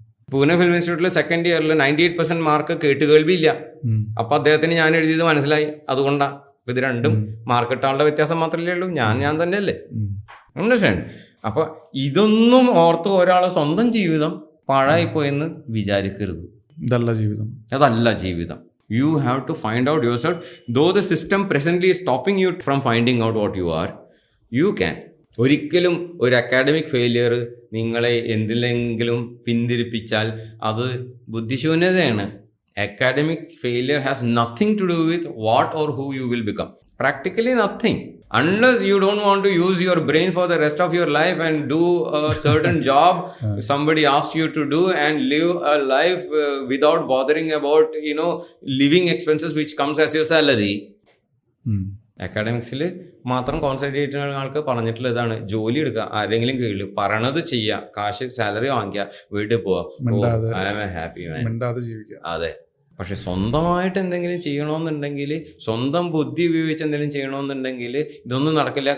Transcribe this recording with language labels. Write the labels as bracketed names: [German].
[Malayalam] Pune film ഇൻസ്റ്റിറ്റ്യൂട്ടിൽ second ഇയറിൽ 98% mark കേട്ടുകേൾവിയില്ല. അപ്പൊ അദ്ദേഹത്തിന് ഞാൻ എഴുതിയത് മനസ്സിലായി. അതുകൊണ്ടാണ്. ഇത് രണ്ടും മാർക്കിട്ടാളുടെ വ്യത്യാസം മാത്രമല്ലേ ഉള്ളൂ. ഞാൻ തന്നെയല്ലേ. അണ്ടർസ്റ്റാൻഡ്? അപ്പൊ ഇതൊന്നും ഓർത്ത് ഒരാൾ സ്വന്തം ജീവിതം പാഴായിപ്പോയെന്ന് വിചാരിക്കരുത്. അതല്ല ജീവിതം. [English] You have to find out yourself. Though the system presently is stopping you from finding out what you are, you can. [Malayalam] ഒരിക്കലും ഒരു അക്കാഡമിക് ഫെയിലിയർ നിങ്ങളെ എന്തിലെങ്കിലും പിന്തിരിപ്പിച്ചാൽ അത് ബുദ്ധിശൂന്യതയാണ്. [English] academic failure has nothing to do with what or who you will become. Practically nothing. Unless you don't want to use your brain for the rest of your life and do a certain job somebody asked you to do and live a life without bothering about, living expenses which comes as your salary. [Malayalam] അക്കാഡമിക്സിൽ മാത്രം concentrate ചെയ്യുന്ന ആൾക്ക് പറഞ്ഞിട്ടുള്ള ഇതാണ്, ജോലി എടുക്കുക, ആരെങ്കിലും കീഴിൽ പറയണത് ചെയ്യുക, കാശ് സാലറി വാങ്ങിക്കുക, വീട്ടിൽ പോവുക, [English] I am a happy man. [Malayalam] അതെ. പക്ഷെ സ്വന്തമായിട്ട് എന്തെങ്കിലും ചെയ്യണമെന്നുണ്ടെങ്കിൽ, സ്വന്തം ബുദ്ധി ഉപയോഗിച്ച് എന്തെങ്കിലും ചെയ്യണമെന്നുണ്ടെങ്കിൽ ഇതൊന്നും നടക്കില്ല.